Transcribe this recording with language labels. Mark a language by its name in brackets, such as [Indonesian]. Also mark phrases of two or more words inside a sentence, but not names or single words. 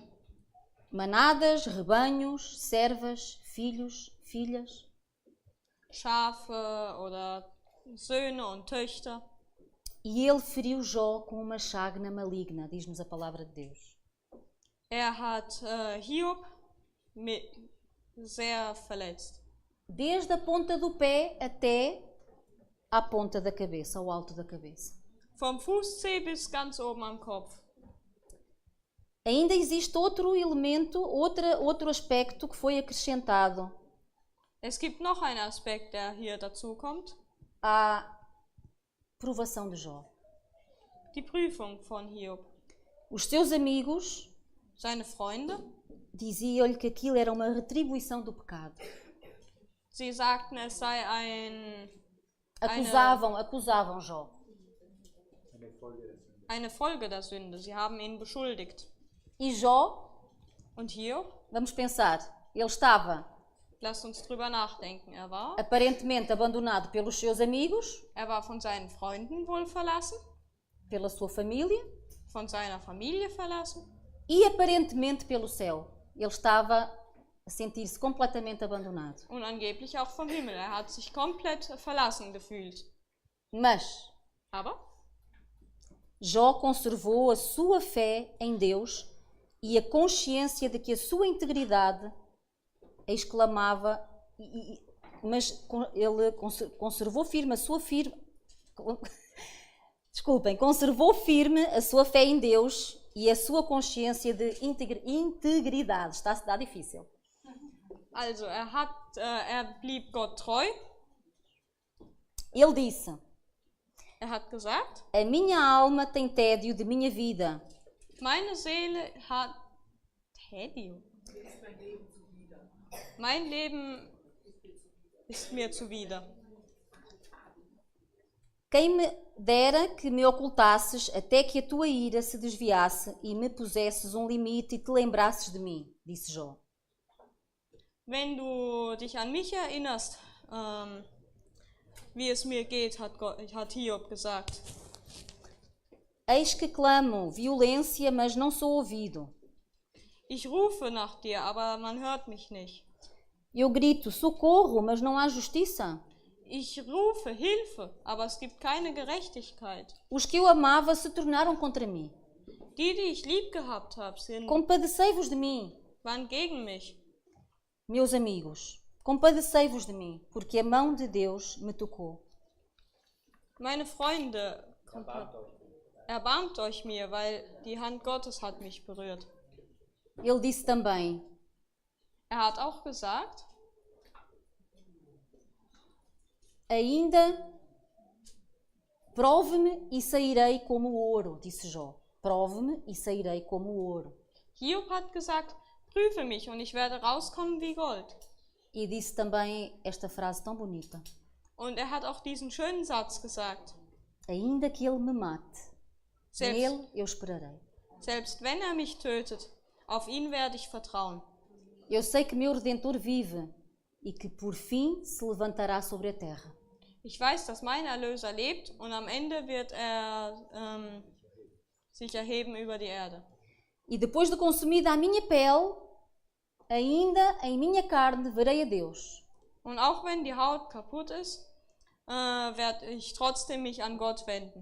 [Portuguese] Manadas, rebanhos, servas, filhos, filhas. [German] Schafe oder Söhne und Töchter. [Portuguese] E ele feriu Jó com uma chagna maligna, diz-nos a palavra de Deus. [German] Er hat Hiob sehr verletzt. [Portuguese] Desde a ponta do pé até à ponta da cabeça, ao alto da cabeça. [German] Vom Fußzeh bis ganz oben am Kopf. [Portuguese] Ainda existe outro elemento, outro aspecto que foi acrescentado [German] Es gibt noch einen Aspekt, der hier dazu kommt. [Portuguese] à provação de Jó. [German] Die Prüfung von Hiob. [Portuguese] Os seus amigos [German] Seine Freunde, [Portuguese] diziam-lhe que aquilo era uma retribuição do pecado. [German] sie sagten, es sei [Portuguese] Acusavam Jó. [German] eine Folge der Sünde. Sie haben ihn beschuldigt. [Portuguese] E Jó, [German] Und Hiob, [Portuguese] vamos pensar, ele estava [German] lasst uns drüber nachdenken. [Portuguese] aparentemente abandonado pelos seus amigos, [German] Er war von seinen Freunden wohl verlassen, [Portuguese] pela sua família [German] von seiner Familie verlassen [Portuguese] e aparentemente pelo céu. Ele estava a sentir-se completamente abandonado. [German] und angeblich auch vom Himmel. Er hat sich komplett verlassen gefühlt. [Portuguese] Mas [German] Aber [Portuguese] Jó conservou a sua fé em Deus e a consciência de que a sua integridade exclamava, mas ele conservou firme conservou firme a sua fé em Deus e a sua consciência de integridade. Está-se a dar difícil. [German] also er blieb Gott treu. [Portuguese] Ele disse, [German] Er hat gesagt, [Portuguese] a minha alma tem tédio de minha vida. [German] meine Seele hat Tédio. Mein Leben ist mir zuwider. [Portuguese] Quem me dera que me ocultasses até que a tua ira se desviasse e me pusesses um limite e te lembrasses de mim, disse Jó. [German] Wenn du dich an mich erinnerst, wie es mir geht, hat Hiob gesagt. [Portuguese] Eis que clamo violência, mas não sou ouvido. [German] Ich rufe nach dir, aber man hört mich nicht. [Portuguese] Eu grito socorro, mas não há justiça. [German] Ich rufe Hilfe, aber es gibt keine Gerechtigkeit. [Portuguese] Os que eu amava se tornaram contra mim. [German] Die ich lieb gehabt habe, [Portuguese] Compadecei-vos de mim, [German] waren gegen mich. [Portuguese] meus amigos. Compadecei-vos de mim, porque a mão de Deus me tocou. [German] Meine Freunde, erbarmt euch mir, weil die Hand Gottes hat mich berührt. [Portuguese] Ele disse também, [German] Hat auch gesagt, [Portuguese] ainda prove-me e sairei como o ouro, disse Jó. Prove-me e sairei como o ouro. [German] Hiob hat gesagt, prüfe mich und ich werde rauskommen wie Gold. [Portuguese] E disse também esta frase tão bonita. [German] Und hat auch diesen schönen Satz gesagt. [Portuguese] Ainda que ele me mate, nele eu esperarei. [German] Selbst wenn mich tötet, Auf ihn werde ich vertrauen. [Portuguese] Eu sei que meu Redentor vive e que por fim se levantará sobre a terra. [German] Ich weiß, dass mein Erlöser lebt und am Ende wird er sich erheben über die Erde. [Portuguese] E depois de consumida a minha pele, ainda em minha carne verei a Deus. [German] Und auch wenn die Haut kaputt ist, werde ich trotzdem mich an Gott wenden.